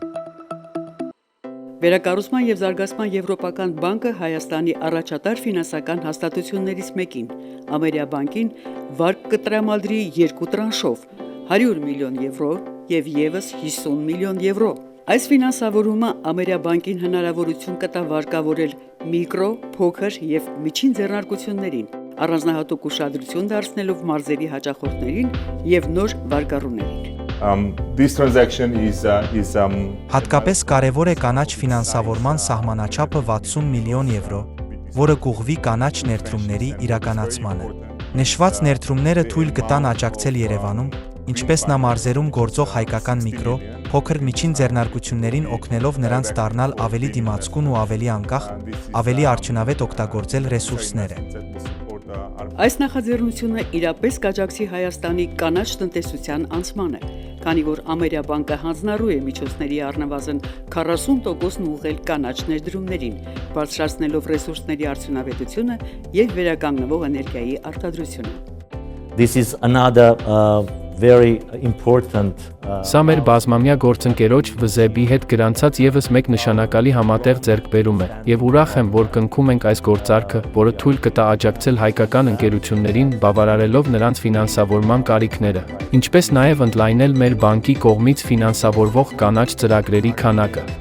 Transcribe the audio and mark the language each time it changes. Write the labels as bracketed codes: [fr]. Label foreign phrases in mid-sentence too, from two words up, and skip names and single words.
[hy] Վերակառուցման եւ զարգացման Եվրոպական բանկը Հայաստանի առաջատար ֆինանսական հաստատություններից մեկին, Ամերիաբանկին, վարկ կտրամադրի 2 տրանշով 100 միլիոն եվրո եւ եւս 50 միլիոն եվրո։ Այս ֆինանսավորումը Ամերիաբանկին հնարավորություն կտա վարկավորել միկրո, փոքր եւ միջին ձեռնարկություններին, առանձնահատուկ ուշադրություն դարձնելով մարզերի հաճախորդներին եւ նոր վարկառուներին։ [en] This transaction is [hy] Հատկապես կարևոր է կանաչ ֆինանսավորման սահմանաչափը 60 միլիոն եվրո, որը կուղղվի կանաչ ներդրումների իրականացմանը։ Նշված ներդրումները թույլ կտան աջակցել Երևանում, ինչպես նա մարզերում գործող հայկական միկրո, փոքր միջին ձեռնարկություններին օգնելով նրանց դառնալ ավելի դիմացկուն ու ավելի անկախ, ավելի արդյունավետ օգտագործել ռեսուրսները։ Այս նախաձեռնությունը իրապես կաջակցի Հայաստանի կանաչ տնտեսության անցմանը, քանի որ Ամերիաբանկը հանձնառու է միջոցների առնվազն 40%-ն ուղղել կանաչ ներդրումներին, բարձրացնելով ռեսուրսների արդյունավետությունը եւ վերականգնվող էներգիայի արտադրությունը։ [en] This is another very important [hy] Սա մեր բազմամյա գործընկերոջ ՎԶԲ-ի հետ գրանցած եւս մեկ նշանակալի համատեղ ձեռքբերում է, եւ ուրախ եմ, որ կնքում ենք այս գործարքը, որը թույլ կտա աջակցել հայկական ընկերություններին, բավարարելով նրանց ֆինանսավորման կարիքները, ինչպես նաեւ ընդլայնել մեր բանկի կողմից ֆինանսավորվող կանաչ ծրագրերի քանակը։